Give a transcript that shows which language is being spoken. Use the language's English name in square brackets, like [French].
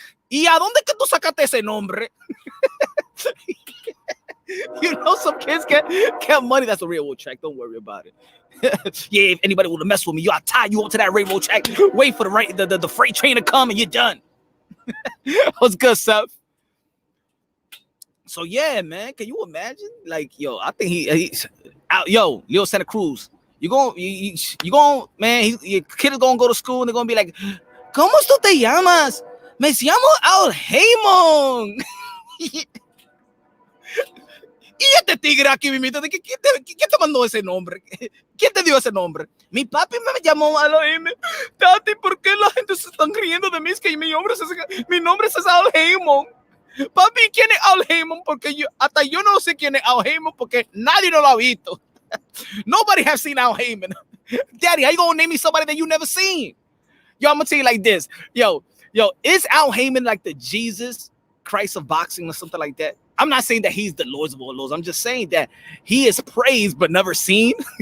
[Spanish] ¿Y a dónde que tú sacaste ese nombre? [English] You know, some kids get money. That's a railroad track. Don't worry about it. Yeah, if anybody would have messed with me, I'll tie you up to that railroad track. Wait for the freight train to come and you're done. What's good, Seth? So yeah, man, can you imagine? Like, yo, I think he's out. Yo, Leo Santa Cruz, you going, man? Your kid is gonna go to school and they're gonna be like, [Spanish] ¿Cómo tú te llamas? Me llamo Al Haymon. Y este tigre aquí, mimito, ¿quién te mandó ese nombre? ¿Quién te dio ese nombre? Mi papi me llamó Al Haymon. Tati, ¿por qué la gente se están riendo de mí? Es que mi nombre es Al Haymon. Papi, ¿quién es Al Haymon? Porque hasta yo no sé quién es Al Haymon porque nadie no lo ha visto. [English] Nobody has seen Al Haymon. Daddy, how you gonna name me somebody that you never seen? Yo, I'm gonna tell you like this. Yo, is Al Haymon like the Jesus Christ of boxing or something like that? I'm not saying that he's the Lord of all lords. I'm just saying that he is praised but never seen.